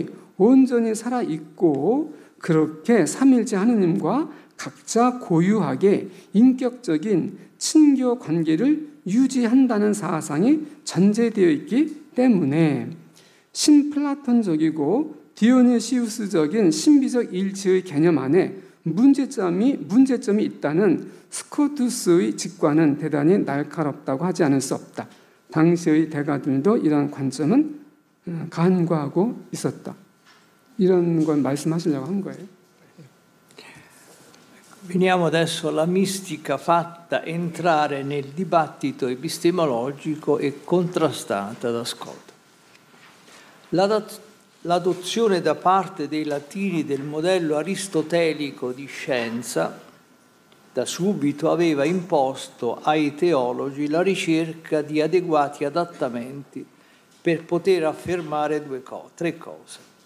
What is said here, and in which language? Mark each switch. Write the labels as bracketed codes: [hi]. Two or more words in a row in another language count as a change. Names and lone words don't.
[ko] 온전히 살아있고 그렇게 삼일째 하느님과 각자 고유하게 인격적인 친교 관계를 유지한다는 사상이 전제되어 있기 때문에 신플라톤적이고 디오니시우스적인 신비적 일치의 개념 안에 문제점이 있다는 스코투스의 직관은 대단히 날카롭다고 하지 않을 수 없다. 당시의 대가들도 이러한 관점은 간과하고 있었다. 이런 걸 말씀하시려고 한 거예요. [it] Veniamo adesso alla mistica fatta entrare nel dibattito epistemologico e contrastata da Scoto. L'adozione da parte dei latini del modello aristotelico di scienza da subito aveva imposto ai teologi la ricerca di adeguati adattamenti per poter affermare tre cose.